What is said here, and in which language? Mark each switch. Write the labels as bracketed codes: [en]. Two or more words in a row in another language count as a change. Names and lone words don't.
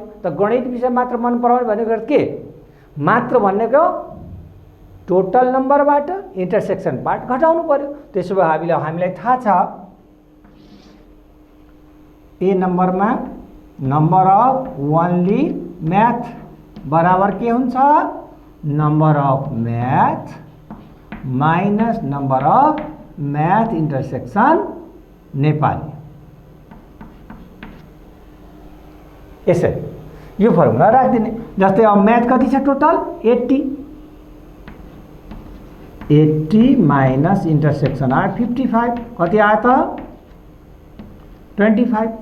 [ne] त गणित विषय मात्र मन पराउने भनेको के मात्र भनेको [en] total numberbata intersection part [ne] घटाउनु पर्यो। त्यसो भए हामीलाई थाहा छ ए नम्बरमा [en] number of only math [ne] बराबर के हुन्छ [en] number of math minus number of math intersection [ne] नेपाली। यसरी यो फर्मुला राखिदिने। जस्तै अब मैथ कति छ टोटल 80 [en] minus intersection [ne] आयो 55 कति आयो त 25।